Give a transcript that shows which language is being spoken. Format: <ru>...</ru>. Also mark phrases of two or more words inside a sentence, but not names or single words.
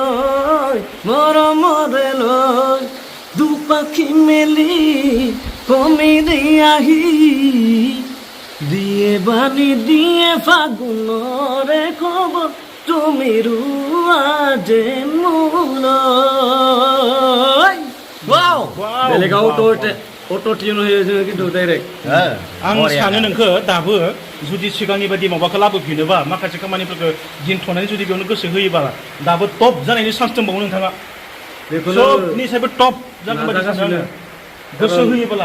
<as>লৈ দুপাখি মেলি কমি দিয়াহি দিয়ে বানি দিয়ে ফাগুনৰে খবৰ তুমি ৰুৱা যেন মোলৈ</as> <brx>बेलेगाव अट' टिउन होयो जोङो खिन्थु डाइरेक्ट आं सानो नोंखो दाबो जुदि सिगांनि बायदि माबाखौ लाबोफिनोबा माखासे खामानिफोरखौ दिनथ'नानै जुदि बेयावनो गोसो होयोबा दाबो टप जानायनि चान्स दंबावो नोंथाङा सबनिसायबो टप जागोन बायदि सानो गोसो होयोबोला</brx>